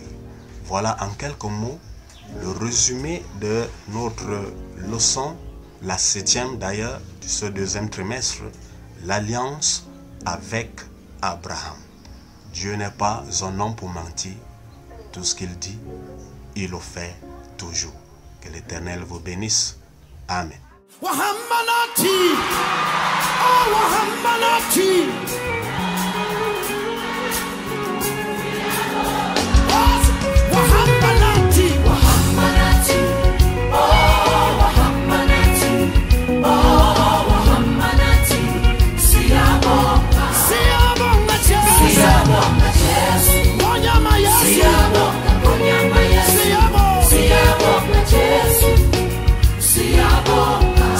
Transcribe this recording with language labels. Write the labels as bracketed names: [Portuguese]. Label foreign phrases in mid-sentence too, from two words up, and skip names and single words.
[French] Voilà en quelques mots le résumé de notre leçon, la 7e d'ailleurs, de ce 2e trimestre, l'alliance avec Abraham. Dieu n'est pas un homme pour mentir. Tout ce qu'il dit, il le fait toujours. Que l'Éternel vous bénisse. Amen. [Zulu] Wahambanati, oh Wahambanati, Wahambanati, Wahambanati, oh Wahambanati, oh Wahambanati, Siyabonga, Siyabonga Jesu, Siyabonga Jesu, Bonyama Yesu, Siyabonga, Bonyama Yesu, Siyabonga, Siyabonga Jesu, Siyabonga.